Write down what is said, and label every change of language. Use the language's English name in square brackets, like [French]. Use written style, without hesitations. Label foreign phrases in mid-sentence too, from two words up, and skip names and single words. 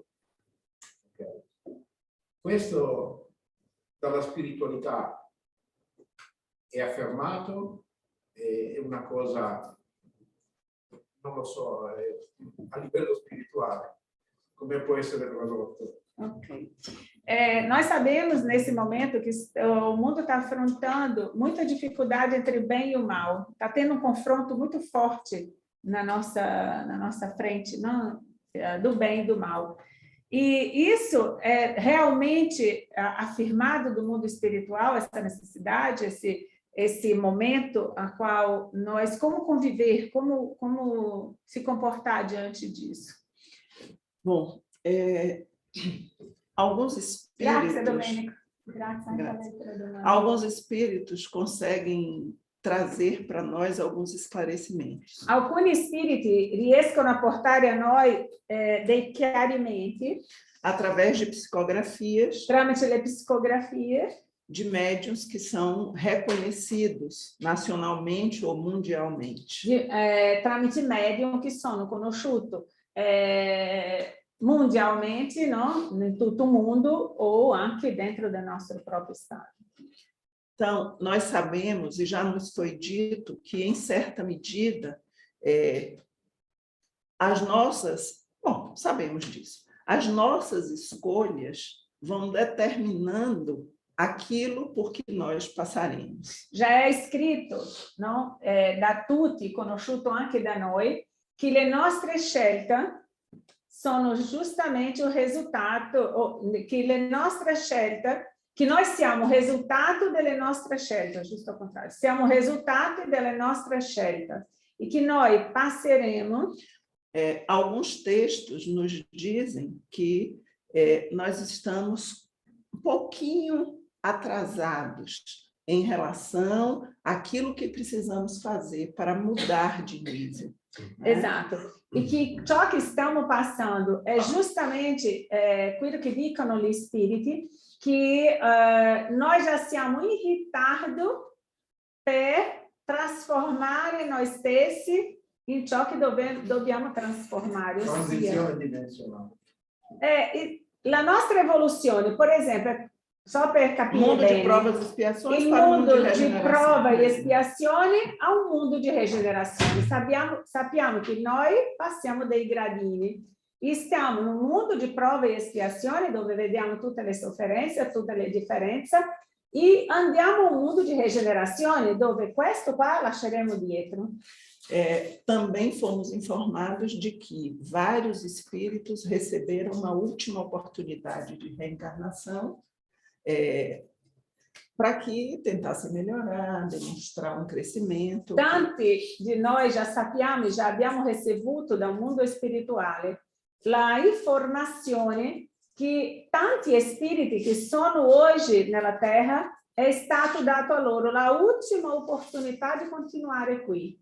[Italian] Okay. Questo dalla spiritualità è affermato, è una cosa, non lo so, a livello spirituale, come può essere tradotto? Ok. [Portuguese] Nós sabemos nesse momento que o mundo está afrontando muita dificuldade entre o bem e o mal. Está tendo um confronto muito forte na nossa frente, não? Do bem e do mal. E isso é realmente afirmado do mundo espiritual, essa necessidade, esse momento a qual nós, como conviver, como se comportar diante disso. Bom, alguns espíritos... [Italian] Grazie, Domenico. Grazie. [Portuguese] Alguns espíritos conseguem trazer para nós alguns esclarecimentos. [Italian] Alcuni spiriti riescono a portare a noi dei chiarimenti [Portuguese] através de psicografias, [Italian] tramite le psicografie [Portuguese] de médiuns que são reconhecidos nacionalmente ou mundialmente. [Italian] Tramite medium che sono conosciuti mundialmente, no? In tutto il mondo ou anche dentro [Portuguese] do nosso próprio estado. Então, nós sabemos, e já nos foi dito, que, em certa medida, as nossas... Bom, sabemos disso. As nossas escolhas vão determinando aquilo por que nós passaremos. Já é escrito, no? [Italian] Da tutti, conosciuto anche da noi, che le nostre scelte sono giustamente o risultato, che le nostre scelte, che noi siamo risultato delle nostre scelte, giusto [Portuguese] ao contrário, [Italian] siamo risultato delle nostre scelte, e que noi passeremo. [Portuguese] Alguns textos nos dizem que nós estamos um pouquinho atrasados em relação àquilo que precisamos fazer para mudar de nível. [Italian] Esatto, e que ciò che stiamo passando è justamente quello che dicono gli spiriti, che noi già siamo in ritardo per trasformare noi stessi in ciò che dobbiamo trasformare. Transizione dimensionale. La nostra evoluzione, per esempio, só per capire [Portuguese] mundo [Italian] bene, [Portuguese] de provas e expiações [Italian] il [Portuguese] para o [Italian] mondo [Portuguese] mundo de [Italian] di prova e [Portuguese] regeneração. [Italian] espiazione a un mondo di regenerazione. Sappiamo che noi passiamo dei gradini e stiamo in un mondo di prova e espiazione dove vediamo tutte le sofferenze, tutte le differenze e andiamo a un mondo di regenerazione dove questo qua lasceremo dietro. [Portuguese] Também fomos informados de que vários espíritos receberam uma última oportunidade de reencarnação para que tentassem melhorar, demonstrar um crescimento. [Italian] Tanti di noi già sappiamo, già abbiamo ricevuto dal mondo spirituale la informazione che tanti spiriti che sono oggi nella Terra è stato dato a loro la ultima opportunità di continuare qui.